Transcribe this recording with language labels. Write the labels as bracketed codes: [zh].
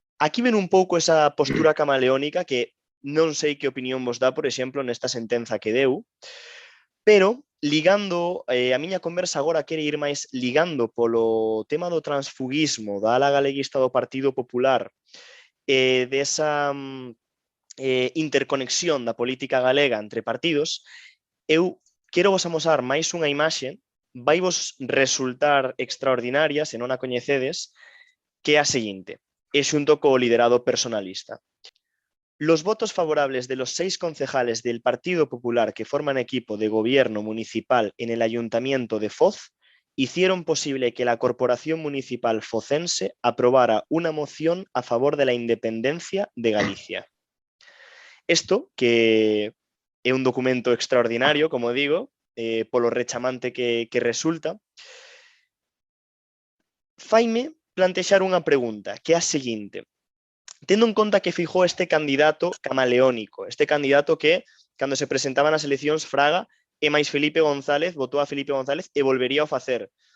[gl] Aquí ven un pouco esa postura camaleónica que non sei que opinión vos dá, por exemplo, nesta sentenza que deu, pero ligando, a miña conversa agora quere ir máis ligando polo tema do transfugismo da ala galeguista do Partido Popular, desa interconexión da política galega entre partidos. Eu quero vos amosar máis unha imaxe, vai vos resultar extraordinaria, se non a coñecedes, que é a seguinte, e xunto co liderado personalista. [es] Los votos favorables de los 6 concejales del Partido Popular que forman equipo de gobierno municipal en el Ayuntamiento de Foz hicieron posible que la Corporación Municipal focense aprobara una moción a favor de la independencia de Galicia. [gl] Esto, que é un documento extraordinario, como digo, polo rechamante que resulta, faime plantexar unha pregunta, que é a seguinte. Tendo en conta que fijou este candidato camaleónico, este candidato que, cando se presentaban as eleccións, Fraga e máis Felipe González, votou a Felipe González e volvería a facer.